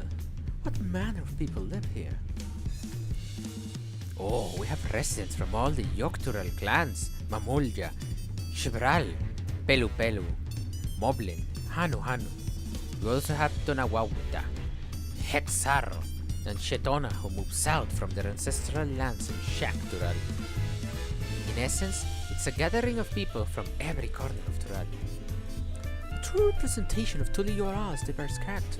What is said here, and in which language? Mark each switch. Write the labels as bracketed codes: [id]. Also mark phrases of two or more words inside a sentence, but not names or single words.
[en] What manner of people live here? Oh, we have residents from all the Yoctural clans. Mamulja, Shibral, Pelu Pelu, Moblin, Hanu Hanu. We also have Tonawawuta, Hexaro, and Shetona who moved south from their ancestral lands in Shaktural. In essence, it's a gathering of people from every corner of Tural. A true representation of Tuliyol's diverse character.